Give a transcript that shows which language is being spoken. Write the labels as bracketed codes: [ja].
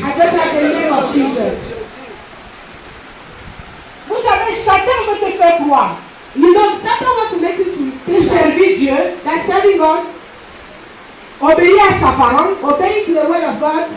[en] I just have the name of Jesus. [fr] Vous savez, Satan veut te faire croire. [en] You know, Satan wants to make you to [fr] Tu [en] think [fr] servir Dieu, [en] that serving God, [fr] obéir à sa parole, [en] obeying to the word of God,